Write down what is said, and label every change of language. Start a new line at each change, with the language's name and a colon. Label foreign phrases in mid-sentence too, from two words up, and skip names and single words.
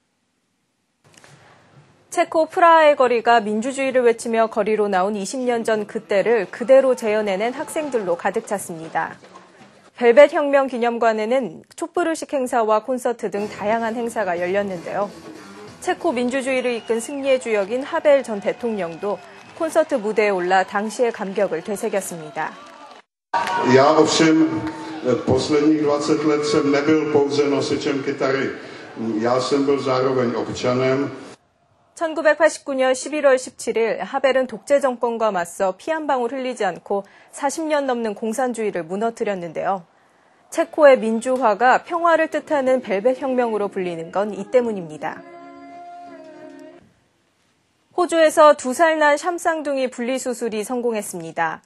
Korean: 체코 프라하의 거리가 민주주의를 외치며 거리로 나온 20년 전 그때를 그대로 재현해낸 학생들로 가득 찼습니다. 벨벳 혁명 기념관에는 촛불의식 행사와 콘서트 등 다양한 행사가 열렸는데요. 체코 민주주의를 이끈 승리의 주역인 하벨 전 대통령도 콘서트 무대에 올라 당시의 감격을 되새겼습니다.
Czech: Já ovšem posledních 20 let jsem nebyl pouze nosičem kytary. Já jsem byl zároveň občanem.
Korean: 1989년 11월 17일 하벨은 독재 정권과 맞서 피 한 방울 흘리지 않고 40년 넘는 공산주의를 무너뜨렸는데요. 체코의 민주화가 평화를 뜻하는 벨벳 혁명으로 불리는 건 이 때문입니다. 호주에서 2살 난 샴쌍둥이 분리수술이 성공했습니다.